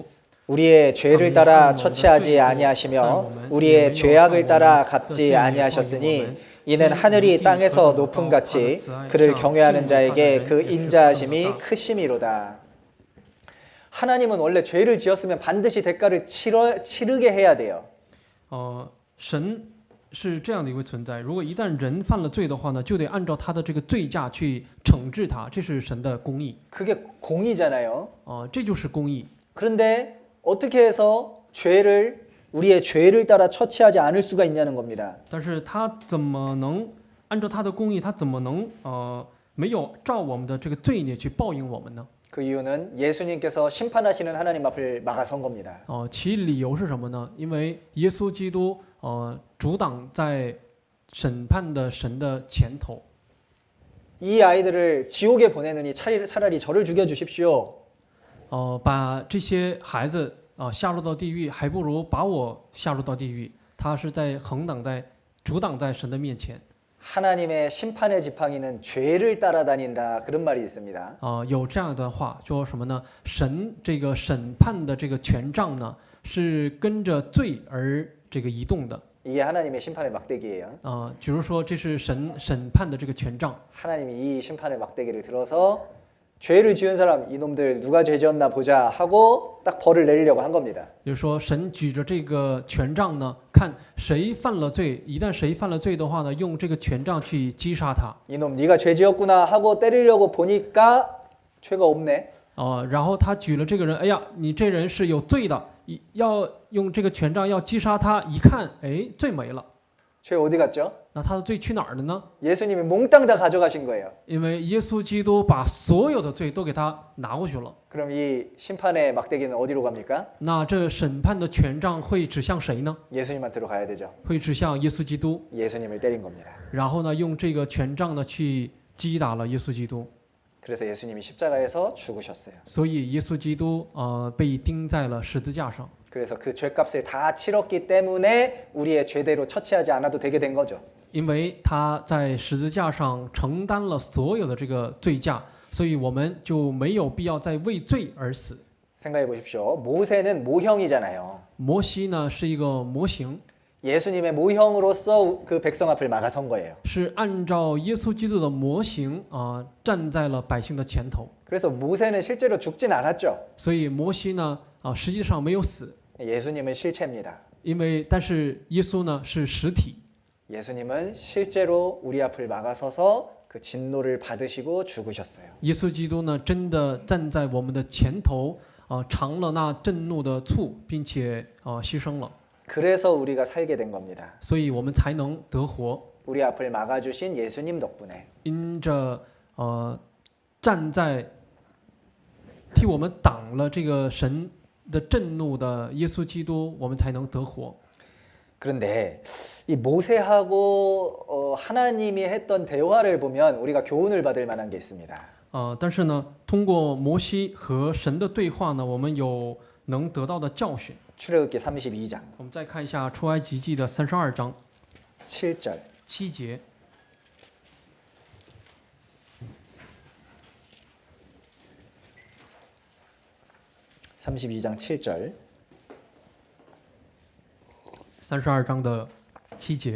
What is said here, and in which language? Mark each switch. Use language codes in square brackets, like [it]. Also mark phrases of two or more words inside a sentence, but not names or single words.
[ko] 우리의 죄를 따라 처치하지 아니하시며 우리의 죄악을 따라 갚지 아니하셨으니 이는 하늘이 땅에서 높음 같이 그를 경외하는 자에게 그 인자하심이 크심이로다. 하나님은 원래 죄를 지었으면 반드시 대가를 치르게 해야 돼요. [zh] 神是这样的一位存在，如果一旦人犯了罪的话呢，就得按照他的这个罪价去惩治他，这是神的公义。 [ko] 그게 공의잖아요. [zh] 这就是公义。 [ko] 그런데 어떻게 해서 우리의 죄를 따라 처치하지 않을 수가 있냐는 겁니다. [zh] 但是他怎么能按照他的公义，他怎么能没有照我们的这个罪孽去报应我们呢？ [ko] 그 이유는 예수님께서 심판하시는 하나님 앞을 막아선 겁니다. [zh] 其理由是什么呢？因为耶稣基督阻挡在审判的神的前头。 [ko] 이 아이들을 지옥에 보내느니 차라리 저를 죽여 주십시오. [zh] 把这些孩子下入到地狱，还不如把我下入到地狱。他是在阻挡在神的面前。 [ko] 하나님의 심판의 지팡이는 죄를 따라다닌다 그런 말이 있습니다. [zh] 有这样一段话，说什么呢？神这个审判的这个权杖呢，是跟着罪而这个移动的。 [ko] 이게 하나님의 심판의 막대기예요. [zh] 比如说这是神审判的这个权杖。 [ko] 하나님이 이 심판의 막대기를 들어서 죄를 지은 사람 이놈들 누가 죄 지었나 보자 하고 딱 벌을 내리려고 한 겁니다. [zh] 也就是说，神举着这个权杖呢，看谁犯了罪，一旦谁犯了罪的话呢，用这个权杖去击杀他。 [ko] 이놈 네가 죄 지었구나 하고 때리려고 보니까 죄가 없네. [zh] 然后他举了这个人，哎呀，你这人是有罪的，要用这个权杖要击杀他，一看，哎，罪没了。 [ko] 죄 어디 갔죠? [zh] 那他的罪去哪儿了呢？ [ko] 예수님이 몽땅 다 가져가신 거예요. [zh] 因为耶稣基督把所有的罪都给他拿过去了。 [ko] 그럼 이 심판의 막대기는 어디로 갑니까? [zh] 那这审判的权杖会指向谁呢？ [ko] 예수님한테로 가야 되죠. [zh] 会指向耶稣基督。 [ko] 예수님을 때린 겁니다. [zh] 然后呢，用这个权杖呢去击打了耶稣基督。 [ko] 그래서 예수님이 십자가에서 죽으셨어요. [zh] 所以耶稣基督被钉在了十字架上。 [ko] 그래서 그 죄값을 다 치렀기 때문에 우리의 죄대로 처치하지 않아도 되게 된 거죠. [zh] 因为他在十字架上承担了所有的这个罪价，所以我们就没有必要再为罪而死。 [ko] 생각해 보십시오. 모세는 모형이잖아요. [zh] 摩西呢是一个模型， [ko] 예수님의 모형으로서 그 백성 앞을 막아선 거예요. [zh] 是按照耶稣基督的模型站在了百姓的前头。 [ko] 그래서 모세는 실제로 죽진 않았죠. [zh] 所以摩西呢实际上没有死， [ko] 예수님은 실체입니다. [zh] 但是耶稣呢是实体。 [ko] 예수님은 실제로 우리 앞을 막아서서 그 진노를 받으시고 죽으셨어요. [zh] 耶稣基督呢，真的站在我们的前头，尝了那震怒的醋，并且牺牲了， [ko] 그래서 우리가 살게 된 겁니다. [zh] 所以我们才能得活。 [ko] 우리 앞을 막아주신 예수님 덕분에. [zh] 因着站在替我们挡了这个神的震怒的耶稣基督，我们才能得活。 [ko] 그런데 이 모세하고 하나님이 했던 대화를 보면 우리가 교훈을 받을 만한 게 있습니다. [zh] 但是呢，通过摩西和神的对话呢，我们有能得到的教训。 [ko] 출애굽기 32장 [zh] 我们再看一下出埃及记的32章 [ko] 7절. [zh] 7节。 [ko] 32장 7절. [zh] 32 章的7节。